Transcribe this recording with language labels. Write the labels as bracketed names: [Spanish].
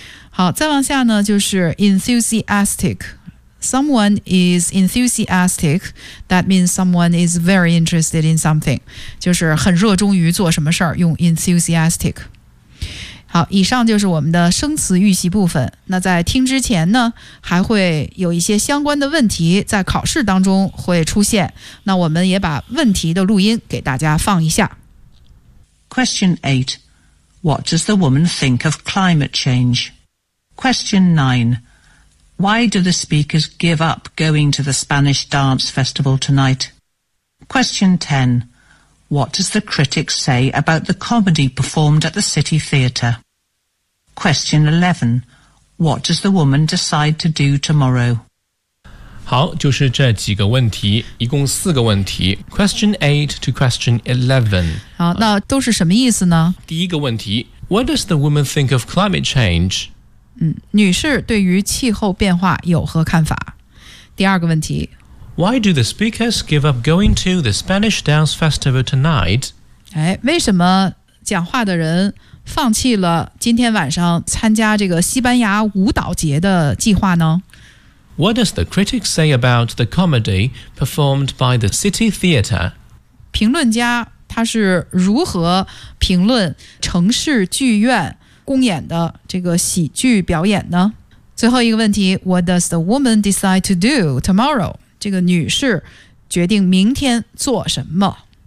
[Chinese] 好，再往下呢就是 [English] enthusiastic。Someone is enthusiastic, that means someone is very interested in something, [Chinese] 就是很热衷于做什么事儿，用 [English] enthusiastic。 [Chinese] 好，以上就是我们的生词预习部分。那在听之前呢，还会有一些相关的问题在考试当中会出现，那我们也把问题的录音给大家放一下。 [English] Question 8 What does the woman think of climate change? Question 9 Why do the speakers give up going to the Spanish dance festival tonight? Question 10What does the critic say about the comedy performed at the City Theatre? Question 11. What does the woman decide to do tomorrow? [Chinese] 好，就是这几个问题，一共四个问题。 [English] Question 8 to question 11. [Chinese] 好，那都是什么意思呢？第一个问题， [English] What does the woman think of climate change? [Chinese] 女士对于气候变化有何看法？第二个问题， [English] Why do the speakers give up going to the Spanish Dance Festival tonight? [Chinese] 为什么讲话的人放弃了今天晚上参加这个西班牙舞蹈节的计划呢？ [English] What does the critic say about the comedy performed by the City Theatre? [Chinese] 评论家他是如何评论城市剧院公演的这个喜剧表演呢？最后一个问题， [English] What does the woman decide to do tomorrow? [Chinese] 这个女士决定明天做什么？